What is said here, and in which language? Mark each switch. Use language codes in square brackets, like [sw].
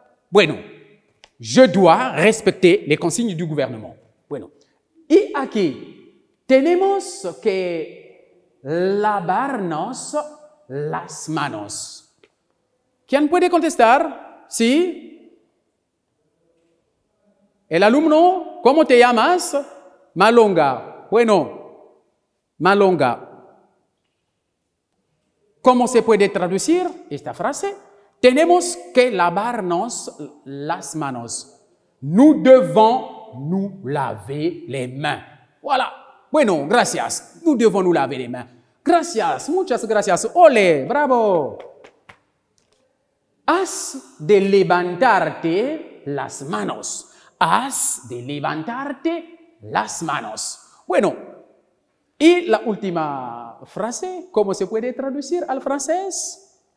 [es] Bueno, [fr] je dois respecter les consignes du gouvernement. [es] Bueno, y aquí tenemos que lavarnos las manos. ¿Quién puede contestar? ¿Sí? El alumno, ¿cómo te llamas? Malonga. Bueno, Malonga. ¿Cómo se puede traducir esta frase? Tenemos que lavarnos las manos. [fr] Nous devons nous laver les mains. Voilà. [es] Bueno, gracias. [fr] Nous devons nous laver les mains. [es] Gracias, muchas gracias. Ole, bravo. Has de levantarte las manos. Has de levantarte las manos. Bueno, y la última frase, ¿cómo se puede traducir al francés?